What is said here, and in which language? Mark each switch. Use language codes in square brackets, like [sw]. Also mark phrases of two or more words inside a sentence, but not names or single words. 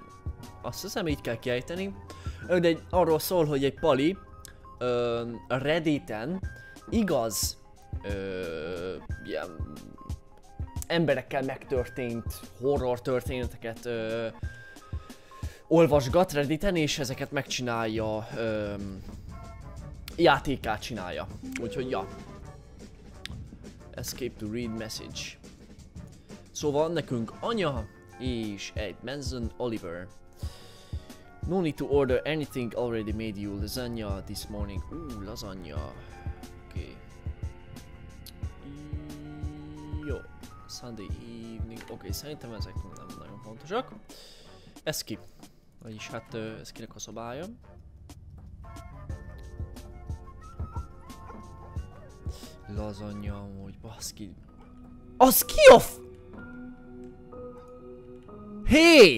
[hu] Azt hiszem így kell kiejteni. De arról szól, hogy egy pali a Redditen igaz ilyen emberekkel megtörtént horror történeteket olvasgat Redditen, és ezeket megcsinálja, játékát csinálja. Úgyhogy ja. [en] Escape to read message. [hu] Szóval nekünk anya és egy Manson Oliver. [en] No need to order anything, already made you lasagna this morning. [hu] Lasagna. Oké. Jó. [en] Sunday evening. [hu] Oké, szerintem ezek nem nagyon fontosak. Ez ki? Vagyis hát ez kinek a szobája? Lasagna amúgy, baszki. Az ki a Hé!